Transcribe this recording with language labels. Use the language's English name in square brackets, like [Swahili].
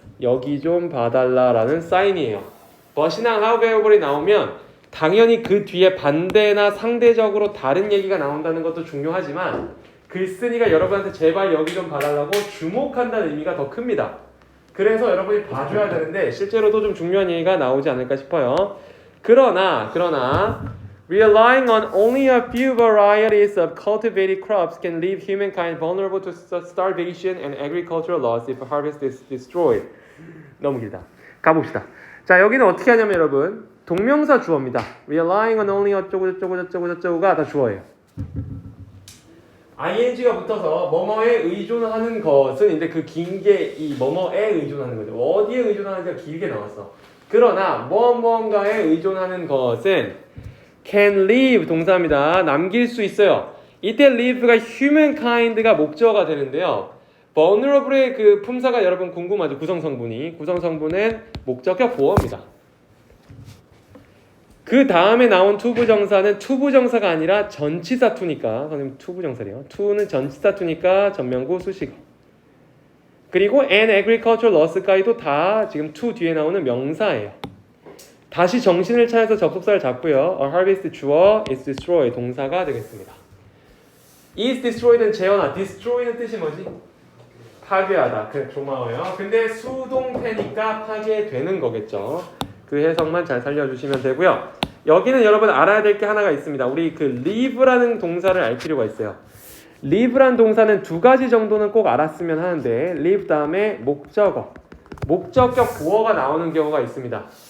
[Korean] 여기 좀 봐달라 라는 사인이에요. but이나 however이 나오면 당연히 그 뒤에 반대나 상대적으로 다른 얘기가 나온다는 것도 중요하지만 글쓴이가 여러분한테 제발 여기 좀 봐달라고 주목한다는 의미가 더 큽니다. 그래서 여러분이 봐줘야 되는데 실제로도 좀 중요한 얘기가 나오지 않을까 싶어요. 그러나 [English] relying on only a few varieties of cultivated crops can leave humankind vulnerable to starvation and agricultural loss if harvest is destroyed. [Korean] 너무 길다. 가봅시다. 자, 여기는 어떻게 하냐면 여러분 동명사 주어입니다. relying on only 어쩌고저쩌고저쩌고저쩌고가 다 주어예요. ing가 붙어서 뭐뭐에 의존하는 것은 근데 그 긴 게 이 뭐뭐에 의존하는 거죠. 어디에 의존하는지가 길게 나왔어. 그러나 무언가에 의존하는 것은 can leave 동사입니다. 남길 수 있어요. 이때 leave가 humankind가 목적어가 되는데요. vulnerable의 그 품사가 여러분 궁금하죠? 구성성분이. 구성성분은 목적격 보어입니다. 그 다음에 나온 투부정사는 투부정사가 아니라 전치사 투니까 선생님 투부정사래요. 투는 전치사 투니까 전명구 수식어. 그리고 [English] and agricultural loss [Korean] 까지도 다 지금 투 뒤에 나오는 명사예요. 다시 정신을 차려서 접속사를 잡고요. A harvest 주어, is destroy 동사가 되겠습니다. is destroyed는 재현아, destroy는 뜻이 뭐지? 파괴하다. 그래, 고마워요. 근데 수동태니까 파괴되는 거겠죠. 그 해석만 잘 살려주시면 되고요. 여기는 여러분 알아야 될 게 하나가 있습니다. 우리 그 leave라는 동사를 알 필요가 있어요. leave라는 동사는 두 가지 정도는 꼭 알았으면 하는데 leave 다음에 목적어, 목적격 보어가 나오는 경우가 있습니다.